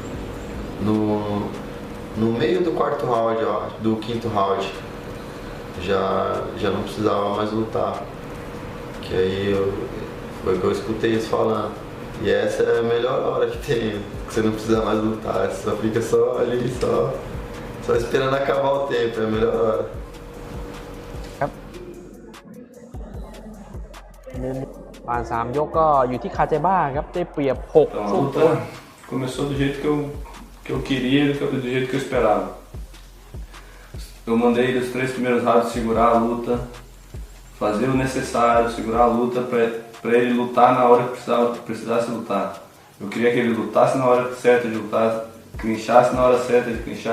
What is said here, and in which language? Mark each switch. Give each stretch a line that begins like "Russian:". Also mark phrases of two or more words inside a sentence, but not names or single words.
Portuguese: No meio do quarto round, ó, do quinto round, já não precisava mais lutar. Que aí foi o que eu escutei eles falando. E essa é a melhor hora que tem, que você não precisa mais lutar, você só fica só ali, só esperando acabar o tempo, é a melhor hora.
Thai: ผ่าน3 ยกก็อยู่ที่คาเจบ้าครับได้เปรียบ6
Portuguese: Então, a luta começou do jeito que eu queria e do jeito que eu esperava. Eu mandei ele os 3 primeiros rounds segurar a luta, fazer o necessário, segurar a luta para ele lutar na hora que precisasse lutar. Eu queria que ele lutasse na hora certa de lutar, clinchasse na hora certa de clinchar.